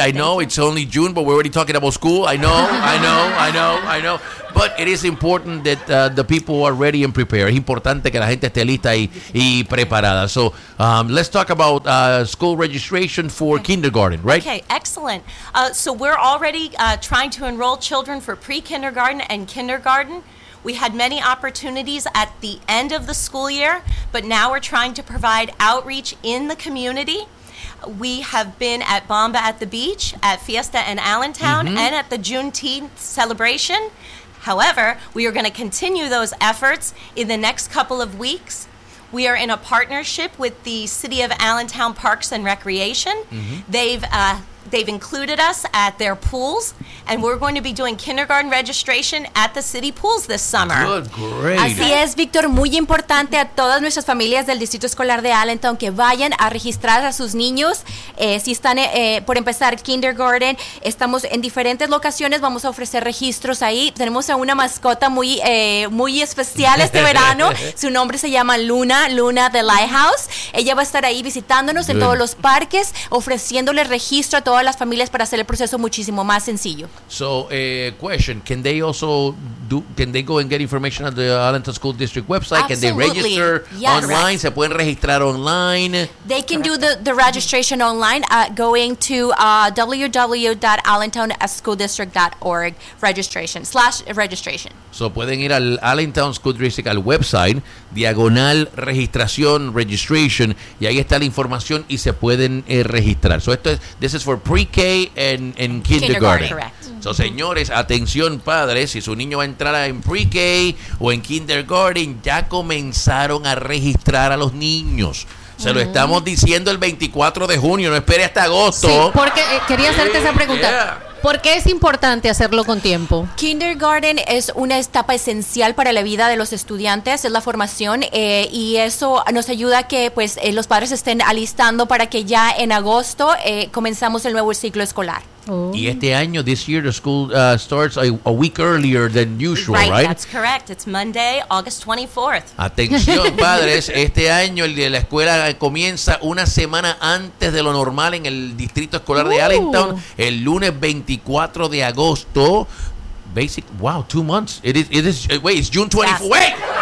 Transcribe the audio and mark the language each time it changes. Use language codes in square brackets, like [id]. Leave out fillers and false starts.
[en] I know it's only June, but we're already talking about school. I know. But it is important that the people are ready and prepared. [es] Es importante que la gente esté lista y preparada. [en] So, let's talk about school registration for kindergarten, right? Okay, excellent. So we're already trying to enroll children for pre-kindergarten and kindergarten. We had many opportunities at the end of the school year, but now we're trying to provide outreach in the community. We have been at Bamba at the Beach, at Fiesta in Allentown, mm-hmm. and at the Juneteenth celebration. However, we are going to continue those efforts in the next couple of weeks. We are in a partnership with the City of Allentown Parks and Recreation. Mm-hmm. They've included us at their pools, and we're going to be doing kindergarten registration at the city pools this summer. Good, great. [es] Así es, Víctor. Muy importante a todas nuestras familias del Distrito Escolar de Allentown que vayan a registrar a sus niños. Si están por empezar kindergarten, estamos en diferentes locaciones. Vamos a ofrecer registros ahí. Tenemos a una mascota muy, muy especial este verano. Su nombre se llama Luna, Luna de Lighthouse. Ella va a estar ahí visitándonos en todos los parques, ofreciéndole registro todas las familias para hacer el proceso muchísimo más sencillo. [en] So, question, can they go and get information at the Allentown School District website? Absolutely. Can they register online? Correct. [es] Se pueden registrar online? [en] They can do the registration online going to www.allentownschooldistrict.org registration. [es] So, pueden ir al Allentown School District al website, diagonal registración, registration, y ahí está la información y se pueden registrar. So, esto es, this is for pre-K and kindergarten. [en] Correct. [es] So, señores, atención padres, si su niño va a entrar en pre-K o en kindergarten, ya comenzaron a registrar a los niños. Se lo estamos diciendo el 24 de junio, no espere hasta agosto. Sí, porque quería hacerte esa pregunta. [en] Yeah. [es] ¿Por qué es importante hacerlo con tiempo? Kindergarten es una etapa esencial para la vida de los estudiantes, es la formación, y eso nos ayuda a que los padres estén alistando para que ya en agosto comenzamos el nuevo ciclo escolar. [en] Oh. [es] Y este año, [en] this year, the school starts a week earlier than usual, right? Right, that's correct. It's Monday, August 24th. [es] Atención, padres. Este año, el de la escuela comienza una semana antes de lo normal en el Distrito Escolar de Allentown, el lunes 24 de agosto. [en] Basic, wow, 2 months. It's June 24th. Yes.